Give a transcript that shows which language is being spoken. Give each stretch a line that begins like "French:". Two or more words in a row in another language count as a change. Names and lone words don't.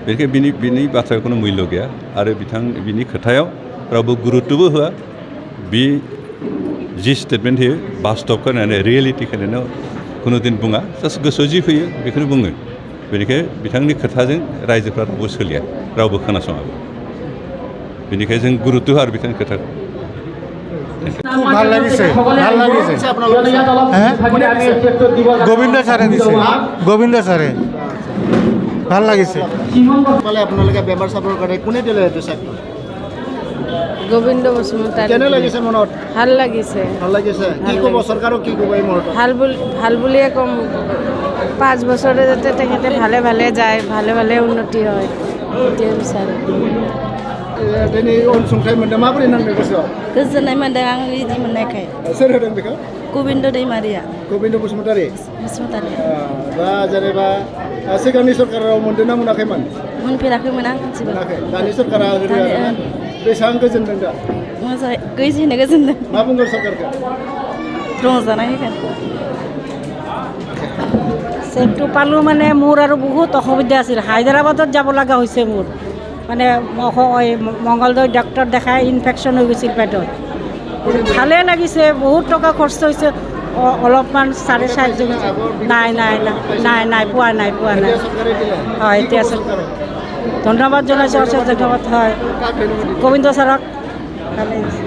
Bodo: बेनिखायनो बिनि बाथ्राया खुनु मुल्य गैया आरो बिनि खोथायाव रावबो गुरुत्तबो होआ बि जि स्टेटमेन्ट होयो बास्तबखौ होनानै रियेलिटिखौ होनानै खुनु दिन बुङा जास्ट गोसोआव जि फैयो बेखौनो बुङो बेनिखायनो बिथांनि खोथाजों रायजोफ्रा रावबो सोलिया रावबो खोनासङाबो बेनिखायनो जों गुरुत्त होआ आरो बिथांनि खोथाखौ
Assamese: খুব ভাল লাগিছে গোবিন্দ ছাৰে দিছে গোবিন্দ ছাৰে ভাল লাগিছে পালে আপোনালোকে বেমাৰ চাবৰ কাৰণে কোনে দিলে এইটো চাকৰি গোবিন্দ বসুমতাৰী কেনে লাগিছে মনত ভাল লাগিছে ভাল লাগিছে কি ক'ব চৰকাৰক কি ক'ব এই মুহূৰ্তত ভাল বুলিয়ে ক'ম 5 বছৰে যাতে তেখেতে ভালে ভালে যায় ভালে ভালে উন্নতি হয় এতিয়া বিচাৰে
Bodo: दिनै अनसुंथाइ मोनदों माबोरै नांदों गोसोआव गोजोननाय मोन्दों आं बिदि मोननायखाय सोर होदों बेखौ गोबिन्द दैमारिया गोबिन्द बसुमतारी बसुमतारी दा जेनेबा सिगांनि सरकाराव मोनदों ना मोनाखैमोन मोनफेराखैमोन आं मोनाखै दानि सरकारा होदों आरोना बेसेबां गोजोनदों दा मोजाङै गैजेनो गोजोनदों मा बुंगोन सरकारखौ रंजानाय होगोन
Assamese: চেকটো পালোঁ মানে মোৰ আৰু বহুত অসুবিধা আছিল হায়দৰাবাদত যাব লগা হৈছে মোৰ মানে মংগলদৈ ডক্টৰ দেখাই ইনফেকশ্যন হৈ গৈছিল পেটত ভালে লাগিছে বহুত টকা খৰচ হৈছে অলপমান 4.5 নাই পোৱা নাই হয় এতিয়া ধন্যবাদ জনাইছোঁ ধন্যবাদ হয় গোবিন্দ ছাৰক ভালে